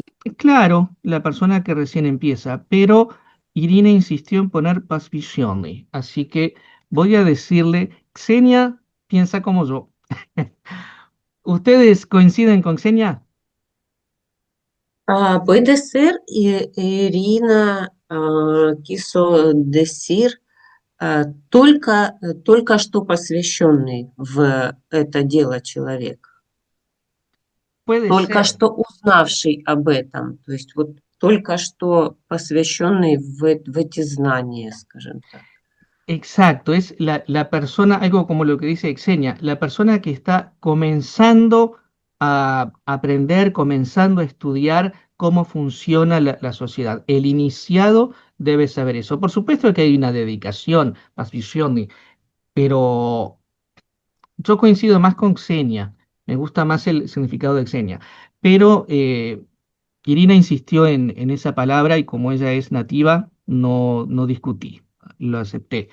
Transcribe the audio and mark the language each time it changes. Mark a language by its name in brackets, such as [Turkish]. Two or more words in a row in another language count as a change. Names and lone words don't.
[Spanish] claro, la persona que recién empieza, pero Irina insistió en poner pasvisione. Así que voy a decirle, Xenia piensa como yo. ¿Ustedes coinciden con Xenia? Puede ser, Irina quiso decir [Russian] только что посвященный в это дело человек, [Spanish] Puede [Russian] только [Spanish] ser. [Russian] что узнавший об этом, то есть вот только что посвященный в эти знания, скажем так. [Spanish] Exacto, es la persona, algo como lo que dice Xenia, la persona que está comenzando a aprender, comenzando a estudiar cómo funciona la sociedad. El iniciado debe saber eso. Por supuesto que hay una dedicación, passione, pero yo coincido más con Xenia, me gusta más el significado de Xenia, pero Irina insistió en esa palabra y como ella es nativa, no discutí, lo acepté.